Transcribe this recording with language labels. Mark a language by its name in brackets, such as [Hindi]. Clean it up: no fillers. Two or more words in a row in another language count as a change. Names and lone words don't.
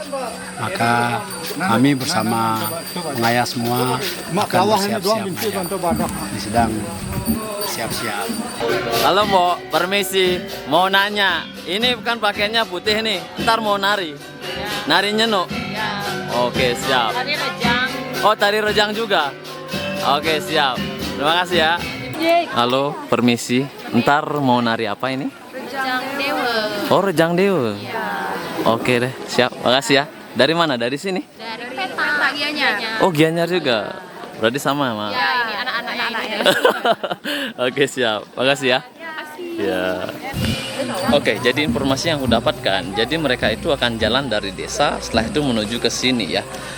[Indonesian] Maka kami bersama pengayah semua akan bersiap-siap. Ini sedang siap-siap. Halo Mbok, permisi, mau nanya. Ini bukan pakaiannya putih nih, ntar mau nari. Nari nyenuk? Ya. Oke, siap. Tari rejang. Oh, tari rejang juga? Oke, siap. Terima kasih ya. Halo, permisi. Ntar mau nari apa ini? Rejang Dewa. Oh, rejang dewa. Ya. Oke deh, siap. Makasih ya. Dari mana? Dari sini? Dari peta Gianyar. Oh, Gianyar juga. Berarti sama sama. Ya, ini anak-anaknya ini. Oke, siap. Makasih ya. Ya. Oke, jadi informasi yang aku dapatkan, jadi mereka itu akan jalan dari desa, setelah itu menuju ke sini ya.